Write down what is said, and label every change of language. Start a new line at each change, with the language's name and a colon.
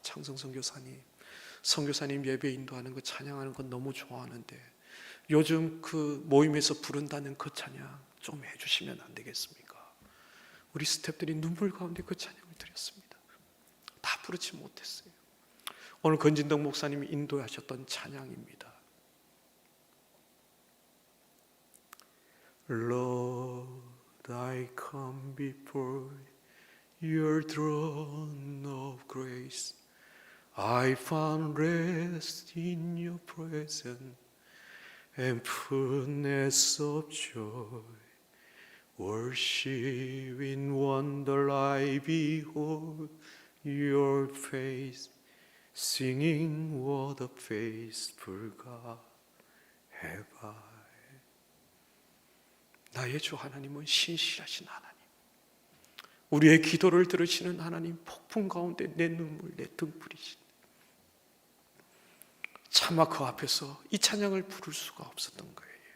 Korean: 창성 선교사님 예배 인도하는 거, 찬양하는 거 너무 좋아하는데 요즘 그 모임에서 부른다는 그 찬양 좀 해주시면 안 되겠습니까? 우리 스태프들이 눈물 가운데 그 찬양을 드렸습니다. 다 부르지 못했어요. 오늘 건진덕 목사님이 인도하셨던 찬양입니다.
English: Lord, I come before Your throne of grace. I found rest in Your presence and fullness of joy. Worship in wonder I behold Your face, singing what a faithful God have I.
Korean: 나의 주 하나님은 신실하신 하나님, 우리의 기도를 들으시는 하나님, 폭풍 가운데 내 눈물, 내 등불이신, 차마 그 앞에서 이 찬양을 부를 수가 없었던 거예요.